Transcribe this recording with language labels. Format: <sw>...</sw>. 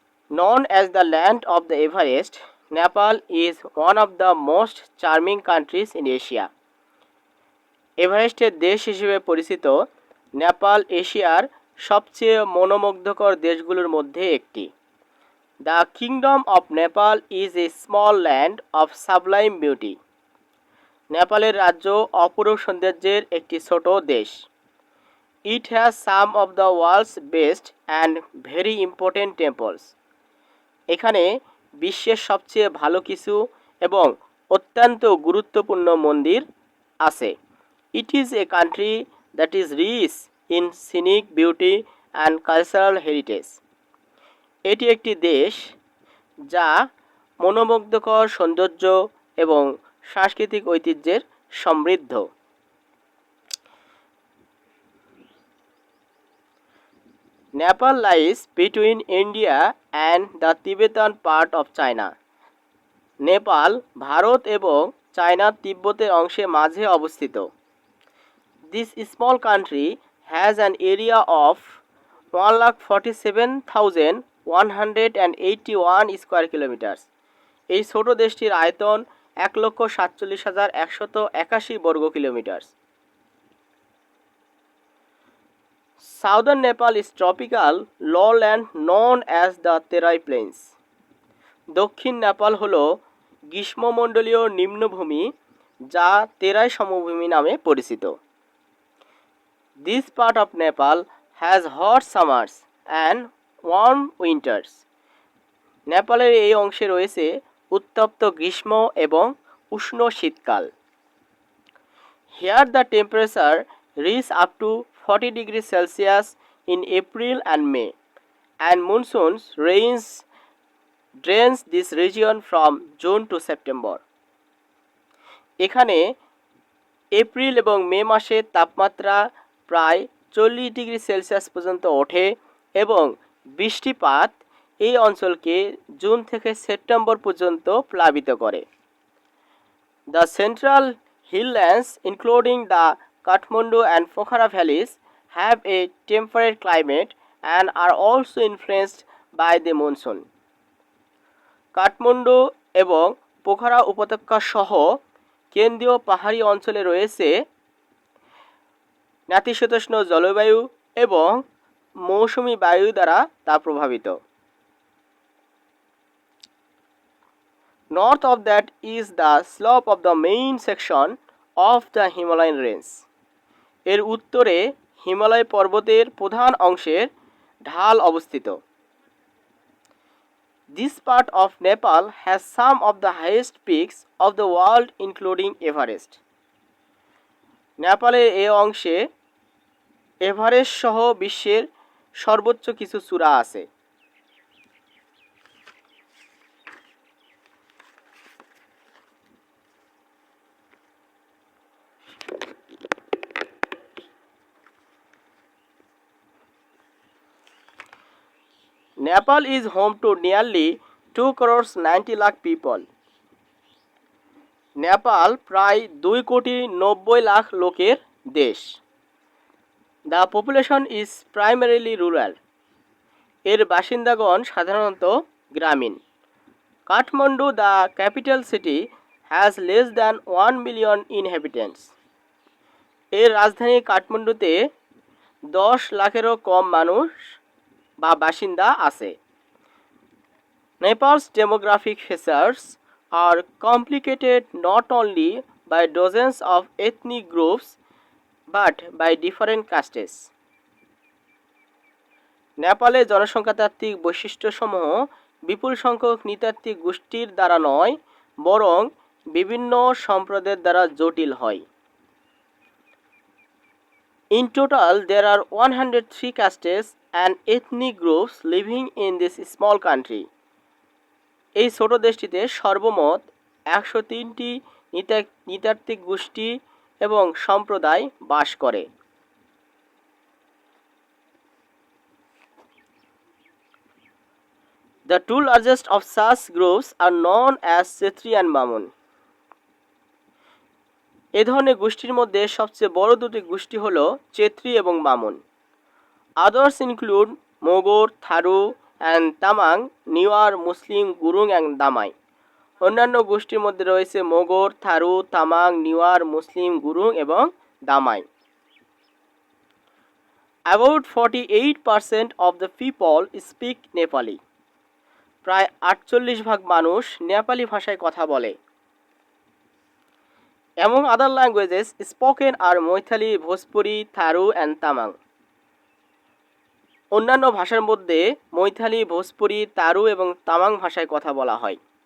<en>Known as the land of the Everest, Nepal is one of the most charming countries in Asia.</en> <bn>এভারেস্টের দেশ হিসেবে পরিচিত নেপাল এশিয়ার সবচেয়ে মনোমুগ্ধকর দেশগুলোর মধ্যে একটি।</bn> <en>The kingdom of Nepal is a small land of sublime beauty.</en> <bn>নেপালের রাজ্য অপরূপ সৌন্দর্যের একটি ছোট দেশ।</bn> <en>It has some of the world's best and very important temples.</en> <bn>এখানে বিশ্বের সবচেয়ে ভালো কিছু এবং অত্যন্ত গুরুত্বপূর্ণ মন্দির আছে।</bn> <en>It is a country that is rich in scenic beauty and cultural heritage.</en> <bn>এটি একটি দেশ যা মনোমুগ্ধকর সৌন্দর্য এবং সাংস্কৃতিক ঐতিহ্যের সমৃদ্ধ।</bn> <en>Nepal lies between India and the Tibetan part of China.</en> <bn>Nepal Bharat এবং চায়নার তিব্বতের অংশের মাঝে অবস্থিত।</bn> <en>This small country has an area of 1,47,181 square kilometers.</en> <bn>এই ছোট দেশটির আয়তন 1,47,181 বর্গ kilometre.</bn> <en>Southern Nepal is tropical lowland known as the Terai Plains.</en> <bn>দক্ষিণ নেপাল হলো গ্রীষ্মমণ্ডলীয় নিম্নভূমি যা তেরাই সমভূমি নামে পরিচিত।</bn> <en>This part of Nepal has hot summers and warm winters.</en> <bn>নেপালের এই অংশে রয়েছে উত্তপ্ত গ্রীষ্ম এবং উষ্ণ শীতকাল।</bn> <en>Here the temperature reaches up to 40 degrees Celsius in April and May, and monsoons rains drains this region from June to September.</en> <bn>এখানে এপ্রিল এবং মে মাসে তাপমাত্রা প্রায় 40 ডিগ্রি সেলসিয়াস পর্যন্ত ওঠে এবং বৃষ্টিপাত এই অঞ্চলকে জুন থেকে সেপ্টেম্বর পর্যন্ত প্লাবিত করে।</bn> <en>The central highlands including the Kathmandu and Pokhara valleys have a temperate climate and are also influenced by the monsoon.</en> <bn>Kathmandu এবং পোখারা উপত্যকা সহ কেন্দ্রীয় পাহাড়ি অঞ্চলে রয়েছে নাতিশীতোষ্ণ জলবায়ু এবং মৌসুমী বায়ু দ্বারা তা প্রভাবিত।</bn> <en>North of that is the slope of the main section of the Himalayan range.</en> <bn>এর উত্তরে হিমালয় পর্বতের প্রধান অংশের ঢাল অবস্থিত।</bn> <en>This part of Nepal has some of the highest peaks of the world including Everest.</en> <bn>নেপালের এই অংশে এভারেস্ট সহ বিশ্বের সর্বোচ্চ কিছু চূড়া আছে।</bn> <en>Nepal is home to nearly 2 crores 90 lakh people.</en> <bn>Nepal প্রায় 2 কোটি 90 লাখ লোকের দেশ।</bn> <en>The population is primarily rural.</en> <bn>এর বাসিন্দাগণ সাধারণত গ্রামীণ।</bn> <en>Kathmandu the capital city has less than 1 million inhabitants.</en> <bn>এর রাজধানী কাঠমান্ডুতে 10 লাখেরও কম মানুষ বা বাসিন্দা আছে।</bn> <en>Nepal's demographic features are complicated not only by dozens of ethnic groups but by different castes.</en> <bn>নেপালে জনসংখ্যাতাত্ত্বিক বৈশিষ্ট্যসমূহ বিপুল সংখ্যক নৃতাত্ত্বিক গোষ্ঠীর দ্বারা নয় বরং বিভিন্ন সম্প্রদায়ের দ্বারা জটিল হয়।</bn> <en>In total, there are 103 castes and ethnic groups living in this small country.</en> <bn>এই ছোট দেশটিতে সর্বমোট 103টি নৃতাত্ত্বিক গোষ্ঠী এবং সম্প্রদায় বাস করে।</bn> <en>The two largest of such groups are known as Chetri and Bamun.</en> <bn>এ ধরনের গোষ্ঠীর মধ্যে সবচেয়ে বড় দুটি গোষ্ঠী হল চেত্রী এবং বামন।</bn> <en>Others include Mogor, Tharu and Tamang, Newar, Muslim, Gurung and Damai.</en> <bn>অন্যান্য গোষ্ঠীর মধ্যে রয়েছে মোগর, থারু, তামাং, নিওয়ার, মুসলিম, গুরুং এবং দামাই।</bn> <en>About 48% of the people speak Nepali.</en> <bn>প্রায় 48% মানুষ নেপালি ভাষায় কথা বলে।</bn> <en>Among other languages spoken are Moithali, Bhojpuri, Tharu and Tamang.</en> <bn>অন্যান্য ভাষার মধ্যে মৈথালি, ভোজপুরি, তারু এবং তামাং ভাষায় কথা বলা হয়।</bn>